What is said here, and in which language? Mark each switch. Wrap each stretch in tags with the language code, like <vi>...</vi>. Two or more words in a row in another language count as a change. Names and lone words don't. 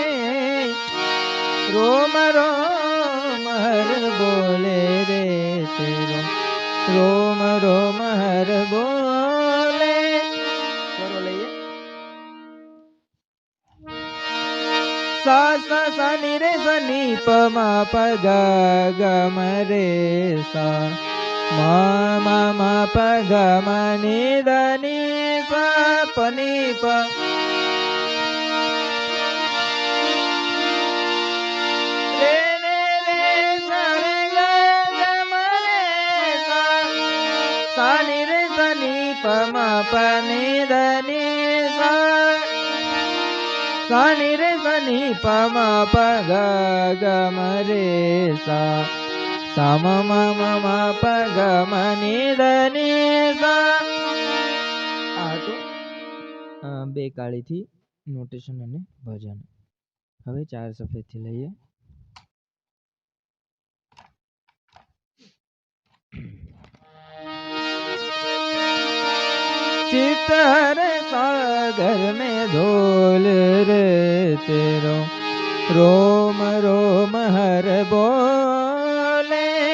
<hi>रोम रोम हर बोले रे तेरो रोम रोम हर बोले। करो लइए सा सा सा नि रे सा नि प म प ग ग म रे सा म म म प ग म नि ध नि सा प नि प। रे रे रे सा रे ग ग म रे सा सा नि रे सा नि प म प नि ध नि सा सा नि रे सा नि प म प ग ग म रे सा सा म म म म प ग म नि ध नि सा.</hi> <gu>આ હતું બે કાળીથી નોટેશન અને ભજન. હવે ચાર સફેદથી લઈએ.</gu> <hi>चित हर सागर में धोल रे तेरो रोम रोम हर बोले।</hi>